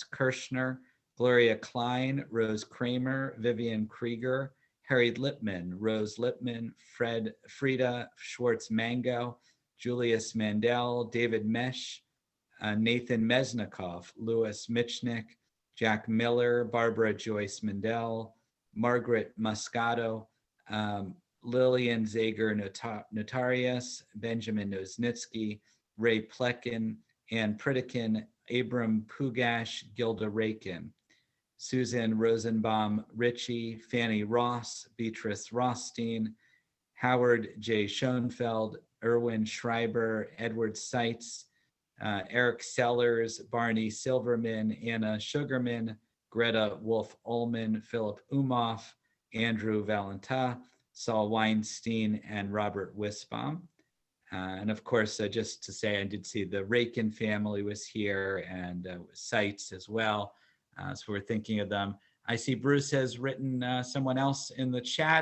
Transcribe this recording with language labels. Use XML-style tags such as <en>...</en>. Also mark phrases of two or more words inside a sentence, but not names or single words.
<en>Kirshner, Gloria Klein, Rose Kramer, Vivian Krieger, Harry Lipman, Rose Lipman, Frida Schwartz Mango, Julius Mandel, David Mesh, Nathan Mesnikov, Louis Michnick, Jack Miller, Barbara Joyce Mandel, Margaret Moscato, Lillian Zager Notarius, Benjamin Noznitsky, Ray Plekin, Ann Pritikin, Abram Pugash, Gilda Rakin, Susan Rosenbaum Ritchie, Fanny Ross, Beatrice Rothstein, Howard J. Schoenfeld, Erwin Schreiber, Edward Seitz, Eric Sellers, Barney Silverman, Anna Sugarman, Greta Wolf-Ullman, Philip Umoff, Andrew Valenta, Saul Weinstein, and Robert Wisbaum. And of course, just to say, I did see the Rakin family was here, and Seitz as well. So we're thinking of them. I see Bruce has written someone else in the chat.</en>